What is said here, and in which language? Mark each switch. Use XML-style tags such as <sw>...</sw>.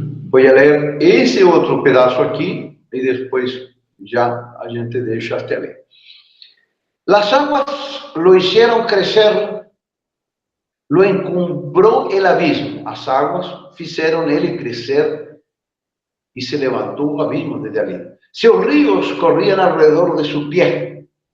<pt>Vou ler esse outro pedaço aqui e depois já a gente deixa até ler.</pt> <es>Las aguas lo hicieron crecer, lo encumbró el abismo.</es> <pt>As águas fizeram ele crescer e se levantou o abismo desde ali. Seus</pt> <es>ríos corrían alrededor de su pie.</es>